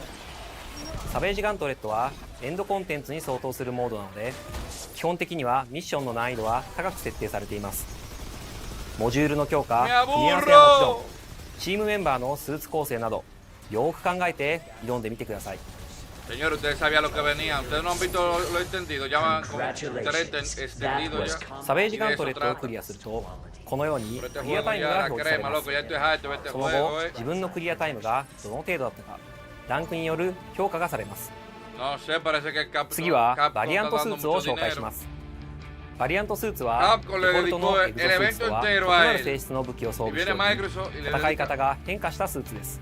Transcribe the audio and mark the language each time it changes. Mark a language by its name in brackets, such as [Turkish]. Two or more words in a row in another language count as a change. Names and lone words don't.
[Japanese] サベージガントレットはエンドコンテンツに相当するモードなので、基本的にはミッションの難易度は高く設定されています。モジュールの強化、組み合わせはもちろんチームメンバーのスーツ構成などよく考えて挑んでみてください。 [Spanish] Señor, ustedes sabían lo que venía. Ustedes no han visto lo extendido. Ya van con extendido ya. [Japanese] サベージガントレットをクリアするとこのようにクリアタイムが表示されます。その後自分のクリアタイムがどの程度だったかランクによる評価がされます。次はバリアントスーツを紹介します。バリアントスーツはデフォルトのエグゾスーツとは異なる性質の武器を装備しており、戦い方が変化したスーツです。